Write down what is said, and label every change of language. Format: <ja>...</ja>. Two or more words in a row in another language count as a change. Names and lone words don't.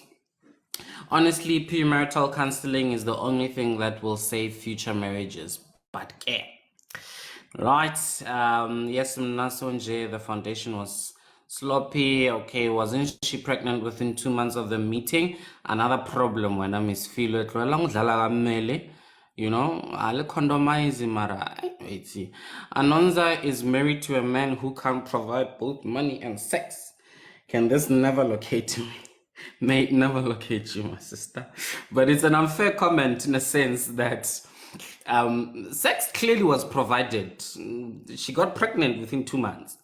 <en>Honestly, premarital counseling is the only thing that will save future marriages. But care. Right. Yes, Mnasonje, the foundation was sloppy. Okay, wasn't she pregnant within 2 months of the meeting? Another problem when I miss feel it. You know, I'll condomize mara. Anonza is married to a man who can't provide both money and sex. Can this never locate me? May it never locate you, my sister. But it's an unfair comment in a sense that sex clearly was provided. She got pregnant within 2 months.</en>